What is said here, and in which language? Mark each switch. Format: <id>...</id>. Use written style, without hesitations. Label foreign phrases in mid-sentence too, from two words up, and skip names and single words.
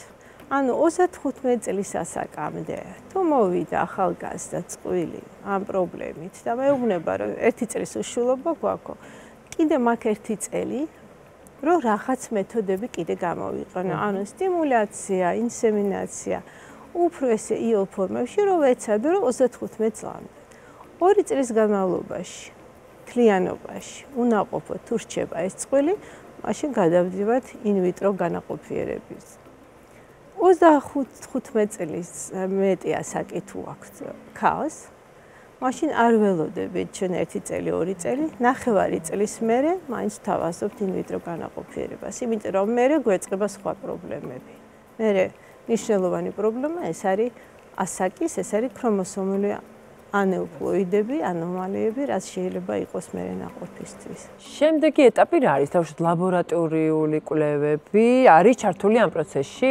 <ka>ანუ 35 წლის ასაკამდე თუ მოვიდა ახალგაზრდა წყვილი ამ პრობლემით და მეუბნება რომ 1 წლის უშვილობა გვაქვს, კიდე მაგ 1 წელი რომ რაღაც მეთოდები კიდე გამოვიყენო, ანუ სტიმულაცია, ინსემინაცია, უფრო ესე იოლ ფორმებში რომ ეცადო რომ 35 წლამდე. 2 წლის განმავლობაში თლიანობაში უნაყოფო თუ რჩება ეს წყვილი, მაშინ გადავდივართ in-vitro განაყოფიერების. 25 წლის მეტი ასაკი თუ აქვს ქალს, მაშინ არ ველოდებით ჩვენ 1 წელი, 2 წელი, ნახევარი წლის მერე მაინც თავაზობთ in-vitro განაყოფიერებას, იმიტომ რომ მერე გვეწყება სხვა პრობლემები. მერე მნიშვნელოვანი პრობლემა ეს არის ასაკის, ეს არის ქრომოსომული ანეუპლოიდები, ანომალიები, რაც შეიძლება იყოს მერე ნაყოფისთვის. შემდეგი ეტაპი რა არის? თავშოთ ლაბორატორიული კვლევები არის ჩართული ამ პროცესში?</ka>